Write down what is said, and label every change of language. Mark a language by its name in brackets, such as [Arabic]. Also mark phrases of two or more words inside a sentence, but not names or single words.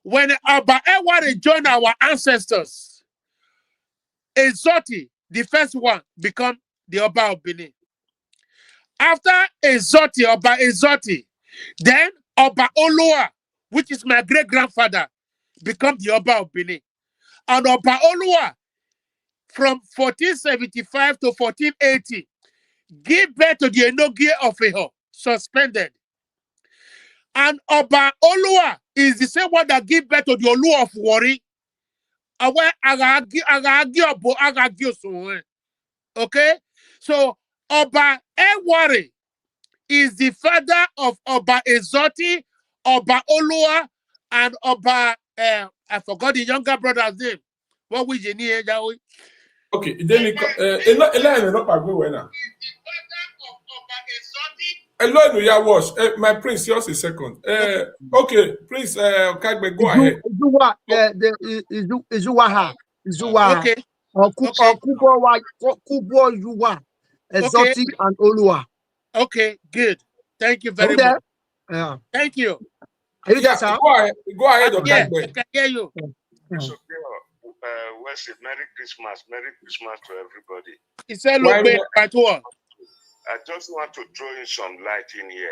[English] When Oba Ewari joined our ancestors, Ezoti, the first one, become the Oba of Benin. After Ezoti, Oba Ezoti, then Oba Olua, which is my great-grandfather, become the Oba of Benin. And Oba Olua, from 1475 to 1480, give birth to the Enogie of Eho, suspended. And Oba Olua is the same one that give birth to the Olu of Wari. Okay? So Oba Ewari is the father of Oba Ezoti, Oba Olua, and Oba, I forgot the younger brother's name. What was your name? Okay, then hello, yeah, wash. My prince, yours a second. Okay, Prince, Kagbe, go ahead. Izuwaha. Okay. Kubo Yuwa. Exotic and Olua. Okay, good. Thank you very much. Yeah. Thank you. Are you there, sir? Go ahead, Yeah, Kagbe. I can hear you. Merry Christmas to everybody. He said, look, I just want to throw in some light in here.